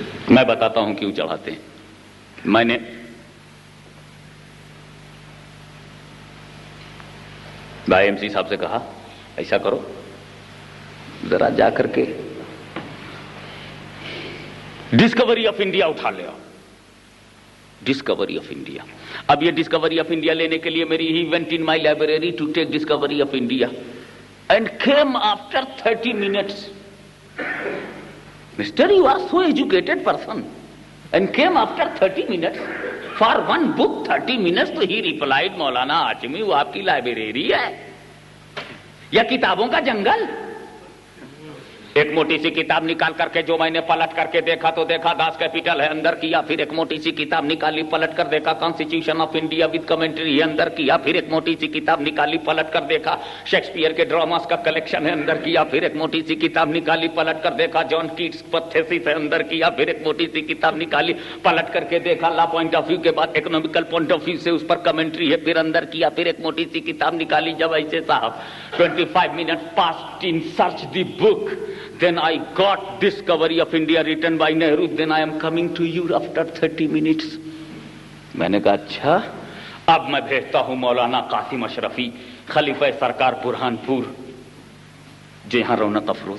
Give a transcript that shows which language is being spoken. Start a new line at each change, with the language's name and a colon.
Urdu: میں بتاتا ہوں کیوں چڑھاتے ہیں. میں نے بھائی ایم سی صاحب سے کہا ایسا کرو ذرا جا کر کے ڈسکوری آف انڈیا اٹھا لے آؤ. Discovery of India. اب یہ ڈسکوری آف انڈیا لینے کے لیے میری ہی
English: went in my library to take discovery of India and came after 30 minutes. Mister, you are so educated person and came after 30 minutes for one book 30 minutes.
Urdu: تو
English: he replied,
Urdu: مولانا ہاشمی وہ آپ کی library ہے یا کتابوں کا جنگل؟ ایک موٹی سی کتاب نکال کر کے جو میں نے پلٹ کر کے دیکھا تو دیکھا داس کیپیٹل ہے اندر کیا. پھر ایک موٹی سی کتاب نکالی پلٹ کر دیکھا constitution of India with commentary ہے اندر کیا. پھر ایک موٹی سی کتاب نکالی پلٹ کر دیکھا شیکسپیئر کے ڈراماز کا کلیکشن ہے اندر کیا. پھر ایک موٹی سی کتاب نکالی پلٹ کر دیکھا جان کیٹس پتھیسس ہے اندر کیا. پھر ایک موٹی سی کتاب نکالی پلٹ کر کے دیکھا لا پوائنٹ آف ویو کے بعد اکنامیکل پوائنٹ آف ویو سے اس پر کمنٹری ہے پھر اندر کیا. پھر ایک موٹی سی کتاب نکالی جب ایسے صاحب
English: 25 minutes passed in search the book. Then I got Discovery of India written by Nehru. Then I am coming to you after 30 minutes.
Urdu: میں نے کہا اچھا اب میں بھیجتا ہوں مولانا قاسم اشرفی خلیفہ سرکار برہان پور جو یہاں رونق افروز